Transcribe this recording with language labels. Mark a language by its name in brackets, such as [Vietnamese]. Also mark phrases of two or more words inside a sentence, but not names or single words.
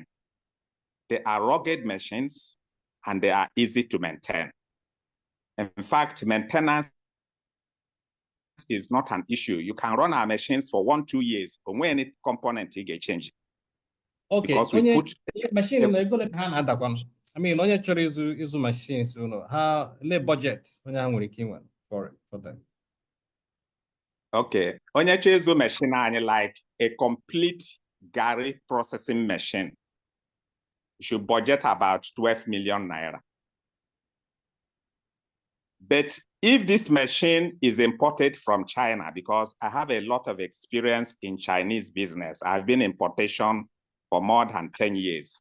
[English] They are rugged machines and they are easy to maintain. In fact, maintenance is not an issue. You can run our machines for 1-2 years, but when any component you get changed. Okay, Because we put machine in the I mean, [Igbo] onye chọrọ ịzụ machines, how le budget onye ha nwere ike inwe [English] for them. Okay, [Igbo] onye chọrọ ịzụ machine anyị [English] like a complete Gary processing machine. You should budget about 12 million naira. But if this machine is imported from China, because I have a lot of experience in Chinese business, I've been in importation for more than 10 years.